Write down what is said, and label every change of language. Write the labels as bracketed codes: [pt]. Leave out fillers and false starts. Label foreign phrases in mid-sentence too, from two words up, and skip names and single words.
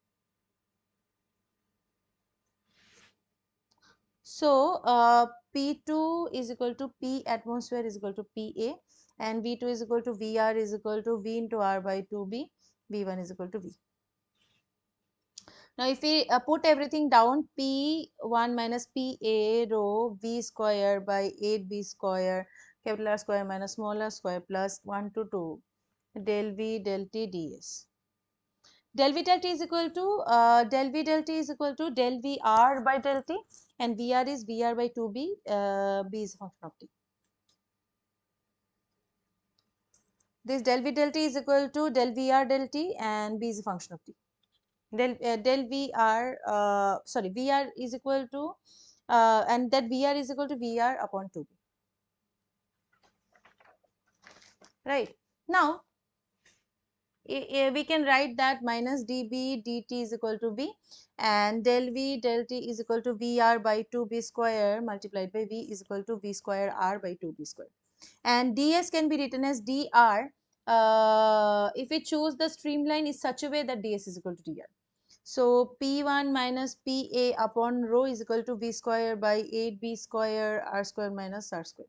[en] So P2 is equal to P atmosphere is equal to PA, and V2 is equal to VR is equal to V into R by 2B, V1 is equal to V. Now if we put everything down, P1 minus PA rho V square by 8B square, capital R square minus small r square plus 1 to 2 del V del T ds. Del V del T is equal to del V del T is equal to del VR by del T, and VR is VR by 2B, B is a function of T. This del V del T is equal to del VR del T, and B is a function of T. Del VR, sorry, VR is equal to and that VR is equal to VR upon 2B. Right. Now, we can write that minus dB dt is equal to B, and del V del T is equal to VR by 2B square multiplied by V is equal to V square R by 2B square. And ds can be written as dr if we choose the streamline is such a way that ds is equal to dr. So p1 minus pa upon rho is equal to v square by 8b square r square minus r square.